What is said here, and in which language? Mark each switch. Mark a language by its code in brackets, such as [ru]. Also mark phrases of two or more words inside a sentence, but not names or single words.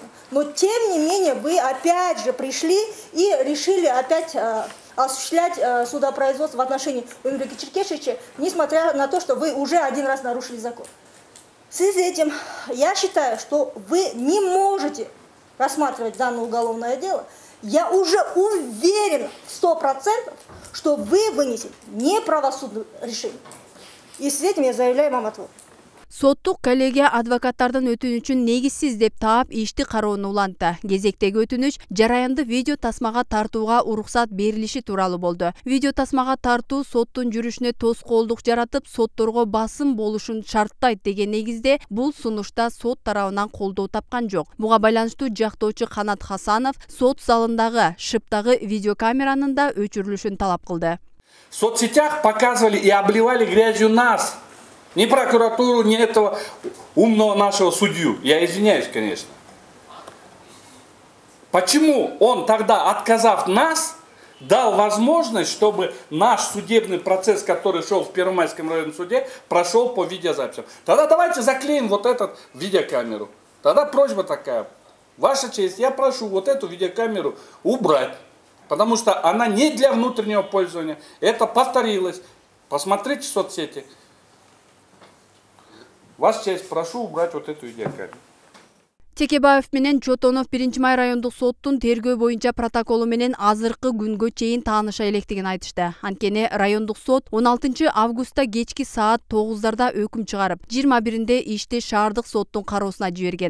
[ru] Но тем не менее вы опять же пришли и решили опять осуществлять судопроизводство в отношении Өмүрбека Черкешевича, несмотря на то, что вы уже один раз нарушили закон. В связи с этим я считаю, что вы не можете рассматривать данное уголовное дело. Я уже уверена 100%, что вы вынесете неправосудное решение. И с этим я заявляю вам отвод. [ky] Соттук коллегия адвокаттардын өтүнүчүн негизсиз деп таап ишти кароону улантты. Кезектеги өтүнүч жараянды видео тасмага тартууга уруксат берилиши тууралуу болду. Видео тасмага тартуу соттун жүрүшүнө тоскоолдук жаратып, сотторго басым болушун шарттайт деген негизде бул сунушта сот тарабынан колдоо тапкан жок. Буга байланыштуу жактоочу Канат Хасанов сот залындагы шыптагы видеокамеранын да өчүрүлүшүн талап кылды. [ru] В соцсетях показывали и обливали грязью нас. Ни прокуратуру, ни этого умного нашего судью. Я извиняюсь, конечно. Почему он тогда, отказав нас, дал возможность, чтобы наш судебный процесс, который шел в Первомайском районном суде, прошел по видеозаписям? Тогда давайте заклеим вот эту видеокамеру. Тогда просьба такая. Ваша честь, я прошу вот эту видеокамеру убрать. Потому что она не для внутреннего пользования. Это повторилось. Посмотрите в соцсети. Ваша честь, прошу убрать вот эту видеокамеру. [ky] Текебаев менен Чотонов 1-май райондук соттун тергөө боюнча протоколу менен азыркы күнгө чейин тааныша электигин айтышты. Анткени райондук сот 16 августта кечки саат 9-дарда өкүм чыгарып, 21-нде ишти шаардык соттун кароосуна жиберген.